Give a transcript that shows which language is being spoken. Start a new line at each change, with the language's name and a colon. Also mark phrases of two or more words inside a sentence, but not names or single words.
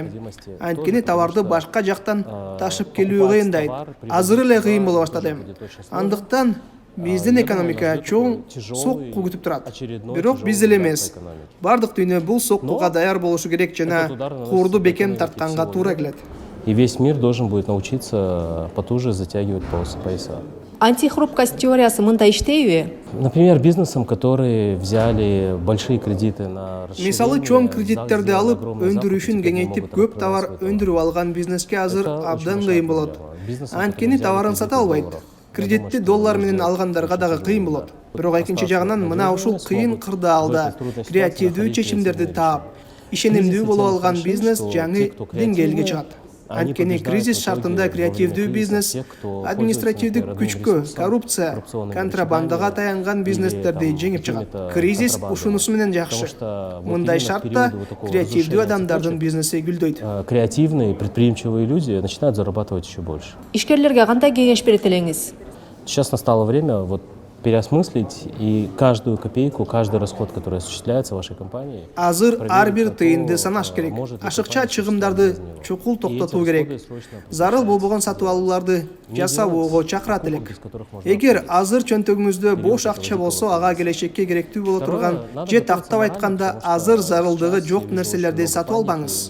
Kyrgyz: Анткени товарды башка жактан ташып келүү кыйындайт. Азыр эле кыйын боло баштады. Андыктан биздин экономика чоң сокку күтүп турат. Бирок биз эле эмес. Бардык дүйнө бул соккуга даяр болушу керек жана курду бекем тартканга туура келет.
Russian: И весь мир должен будет научиться потуже затягивать пояса.
Kyrgyz: Антихрупкость теориясы мындай иштейби?
Russian: Например, бизнесам, которые взяли большие кредиты на расширение...
Kyrgyz: Мисалы чоң кредиттерди алып, өндүрүшүн кеңейтип, көп товар өндүрүп алган бизнеске азыр абдан кыйын болот. Анткени товарын сата албайт. Кредитти доллар менен алгандарга дагы кыйын болот. Бирок экинчи жагынан мына ушул кыйын кырдаалда креативдүү чечимдерди таап, ишенимдүү болуп алган бизнес жаңы деңгээлге чыгат. Анткени кризис шартында креативдүү бизнес, административдик күчкө, коррупция, контрабандага таянган бизнестерди жеңип чыгат. Кризис ушунусу менен жакшы. Мындай шартта креативдүү адамдардын бизнеси гүлдөйт.
Russian: Креативные, предприимчивые люди начинают зарабатывать еще больше.
Kyrgyz: Ишкерлерге кандай кеңеш берет элеңиз?
Russian: Сейчас настало время переосмыслить и каждую копейку, каждый расход, который осуществляется в вашей компании.
Kyrgyz: Азыр ар бир тыйынды санаш керек. Ашыкча чыгымдарды чукул токтотуу керек. Зарыл болбогон сатып алууларды жасабоого чакырат элек. Эгер азыр чөнтөгүңүздө бош акча болсо, ага келечекке керектүү боло турган же тактап айтканда азыр зарылдыгы жок нерселерди сатып албаңыз.